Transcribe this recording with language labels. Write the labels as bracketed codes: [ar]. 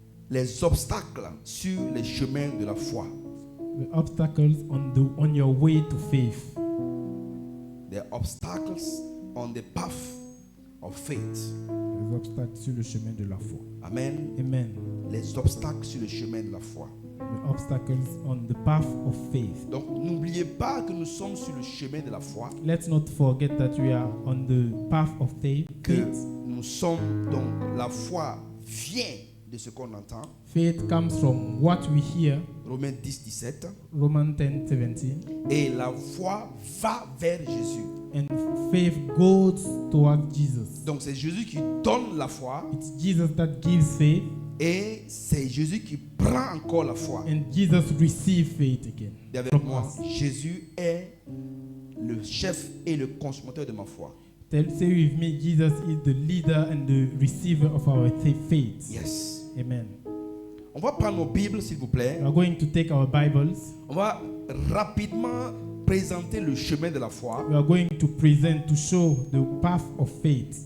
[fr] les obstacles sur les chemins de la foi. [en] the obstacles on your way to faith. The obstacles on the path of faith. [fr] Les obstacles sur le chemin de la foi. Amen. Amen. Les obstacles sur le chemin de la foi. [en] The obstacles on the path of faith. [fr] Donc n'oubliez pas que nous sommes sur le chemin de la foi. [en] Let's not forget that we are on the path of faith. [fr] Que nous sommes, donc la foi vient de ce qu'on entend. [en] Faith comes from what we hear. [fr] Romains 10, 17. [en] Romans 10, 17. [fr] Et la foi va vers Jésus. [en] And faith goes toward Jesus. [fr] Donc c'est Jésus qui donne la foi [en] It's Jesus that gives faith, [fr] et c'est Jésus qui prend encore la foi. [en] and Jesus receives faith again. [fr] Et avec [en] from [fr] moi, [en] us. [fr] Jésus est le chef et le consommateur de ma foi. [en] Say with me, Jesus is the leader and the receiver of our faith. Yes. Amen. [fr] On va prendre nos Bibles, s'il vous plaît. [en] We are going to take our Bibles. [fr] On va rapidement présenter le chemin de la foi. [en] We are going to present, to show the path of faith.